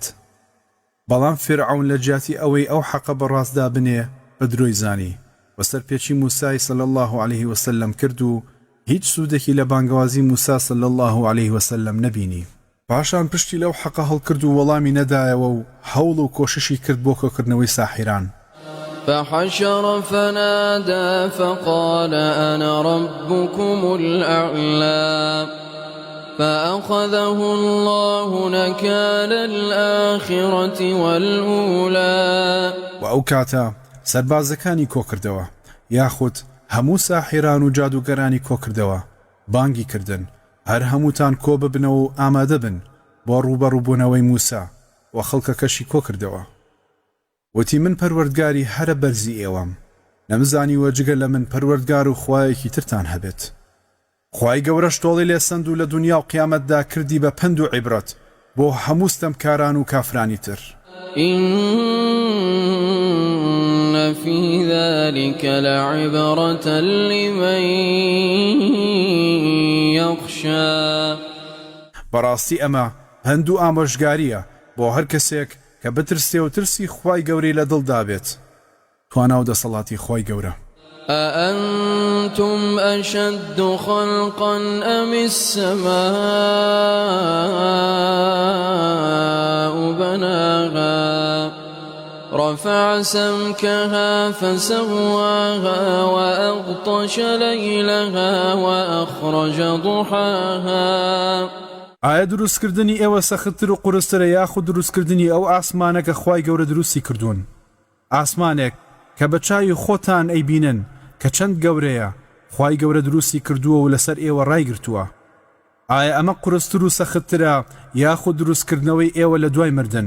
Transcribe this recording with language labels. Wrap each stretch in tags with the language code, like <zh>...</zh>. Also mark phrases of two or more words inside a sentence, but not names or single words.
<ckb>بەڵام فرعون لە جیاتی ئەوەی ئەو حەقە بەڕاستدا بنێ بە درۆی زانی و سەرپێچی موسای</ckb> <ar>صلی الله عليه وسلم</ar> <ckb>کرد و هیچ سوودێکی لە بانگوازی موسا</ckb> <ar>صلی الله عليه وسلم</ar> <ckb>نەبینی. پاشان پشتی لەو حەقە هەڵکرد و وەڵامی نەدایەوە و هەوڵ و کۆششی کرد بۆ کۆکردنەوەی ساحیران.</ckb> <ar>فحشر فنادى فقال أنا ربكم الأعلى فأخذه الله نكال الآخرة والأولى.</ar> <ckb>وأو كاتا سربازەکانی کۆکردەوە یاخود هەموو ساحیران و جادوگەرانی کۆکردەوە بانگی کردن هەر هەمووتان کۆ ببنەوە و ئامادە بن بۆ ڕوبەڕووبوونەوەی موسا و خەڵکەکەشی کۆکردەوە. وتی من پەروەردگاری هەرە بەرزی ئێوەم، نەمزانی وەجگە لە من پەروەردگار و خوایەکی ترتان هەبێت. خوای گەورە شتۆڵی لێ سند و لە دنیا و قیامەتدا کردی بە پند و عیبرەت بۆ هەموو ستەمکاران و کافرانی تر.</ckb> <ar>إن في ذلك لعبرة لمن يخشى.</ar> <ckb>بەڕاستی ئەمە هەند و ئامۆژگاریە بۆ هەر کەسێک کە بترسێ و ترسی خوای گەورەی لە دڵدا بێت. توانا و دەسەڵاتی خوای گەورە.</ckb> <ar>أأنتم أشد خلقا أم السماء بناها رفع سمكها فسواها وأغطش ليلها وأخرج ضحاها.</ar> <ckb>ئایا دروستکردنی ئێوە سەختتر و قورسترە یاخود دروستکردنی ئەو ئاسمانە کە خوای گەورە دروستی کردوون؟ ئاسمانێک کە بە چاوی خۆتان ئەیبینن کە چەند گەورەیە خوای گەورە دروستی کردووە و لەسەر ئێوە ڕایگرتووە. ئایا ئەمە قورستر و سەختترە یاخود دروستکردنەوەی ئێوە لە دوای مردن؟</ckb>